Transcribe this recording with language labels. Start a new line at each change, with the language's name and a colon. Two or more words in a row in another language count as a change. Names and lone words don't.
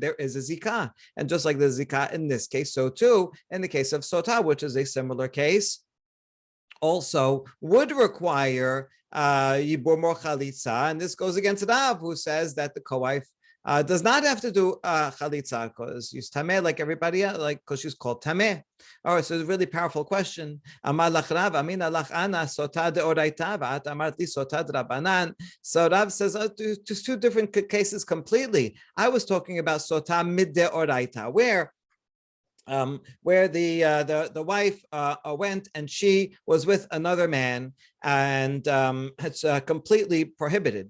English: There is a zikah, and just like the zikah in this case, so too in the case of Sotah, which is a similar case, also would require Yibbum or Chalitza, and this goes against Rav, who says that the co-wife does not have to do chalitza because she's tameh like everybody else, like because she's called tameh. All right, so it's a really powerful question.
Aramaic: אמר לך רב, אמינא לך אנא סוטה דאורייתא ואת אמרת לי סוטה דרבנן.
English: So Rav says just two different cases completely. I was talking about
Aramaic: סוטה מ דאורייתא,
English: where the wife went and she was with another man, and it's completely prohibited.